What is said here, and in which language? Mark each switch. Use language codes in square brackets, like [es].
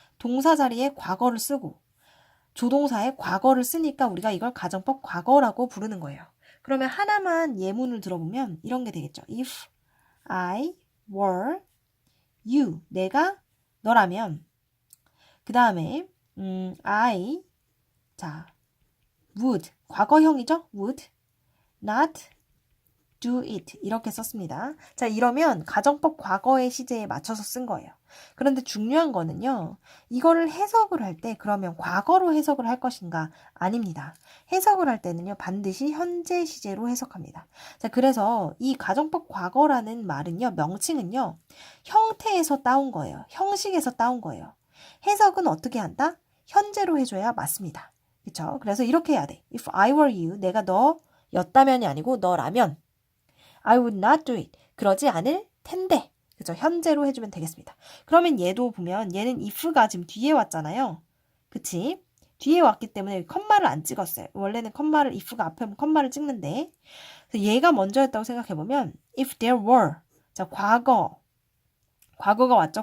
[ko] 동사 자리에 과거를 쓰고 조동사에 과거를 쓰니까 우리가 이걸 가정법 과거라고 부르는 거예요. 그러면 하나만 예문을 들어보면 이런 게 되겠죠. [en] If I were you, [ko] 내가 너라면 그 다음에 I, 자, would, 과거형이죠? [en] would not do it [ko] 이렇게 썼습니다. 자, 이러면 가정법 과거의 시제에 맞춰서 쓴 거예요. 그런데 중요한 거는요. 이거를 해석을 할 때 그러면 과거로 해석을 할 것인가? 아닙니다. 해석을 할 때는요. 반드시 현재 시제로 해석합니다. 자, 그래서 이 가정법 과거라는 말은요. 명칭은요. 형태에서 따온 거예요. 형식에서 따온 거예요. 해석은 어떻게 한다? 현재로 해줘야 맞습니다. 그렇죠? 그래서 이렇게 해야 돼. [en] If I were you, [ko] 내가 너였다면이 아니고 너라면 [en] I would not do it. [ko] 그러지 않을 텐데. 그죠? 현재로 해주면 되겠습니다. 그러면 얘도 보면 얘는 if가 지금 뒤에 왔잖아요. 그치? 뒤에 왔기 때문에 컴마를 안 찍었어요. 원래는 컴마를 if가 앞에 오면 컴마를 찍는데 그래서 얘가 먼저였다고 생각해보면 [en] if there were [ko] 자 과거가 왔죠?